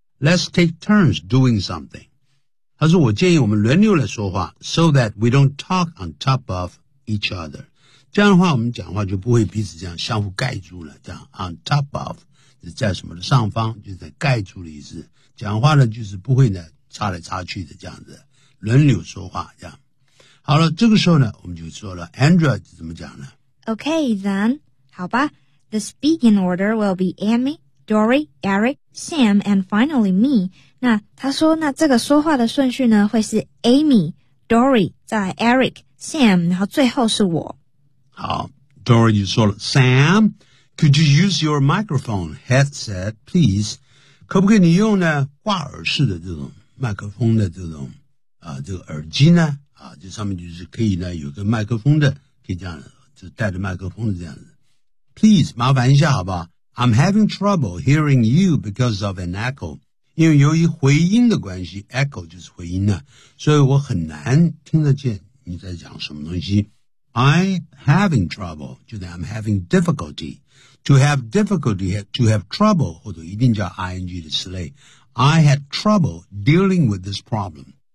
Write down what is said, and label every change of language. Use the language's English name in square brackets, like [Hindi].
[English] Let's take turns doing something. [Chinese] 他说我建议我们轮流来说话 [English] ,so that we don't talk on top of each other. [Chinese] 这样的话我们讲话就不会彼此这样相互盖住了，这样 on top of 是在什么的上方，就是在盖住的意思，讲话呢就是不会呢插来插去的，这样子轮流说话这样。好了，这个时候呢我们就说了 Andrea 怎么讲呢 [English] Okay then [Chinese] 好吧 [English] The speaking order will be Amy, Dory, Eric, Sam and finally me. [Chinese] 那他说那这个说话的顺序呢会是 Amy, Dory, 再来 Eric, Sam 然后最后是我。好 ,Dory 就说了 [English] ,Sam, could you use your microphone headset, please? [Chinese] 可不可以你用呢挂耳式的这种麦克风的这种这个耳机呢啊，这上面就是可以呢，有个麦克风的，可以这样子，就带着麦克风的这样子。 Please, 麻烦一下好不好？ [English] I'm having trouble hearing you because of an echo. [Chinese] 因为由于回音的关系， echo 就是回音呢，所以我很难听得见你在讲什么东西。 [English] I'm having trouble, 就是 I'm having difficulty. To have difficulty, to have trouble, [Chinese] 或者一定叫 ing 的词类。 [English] I had trouble dealing with this problem.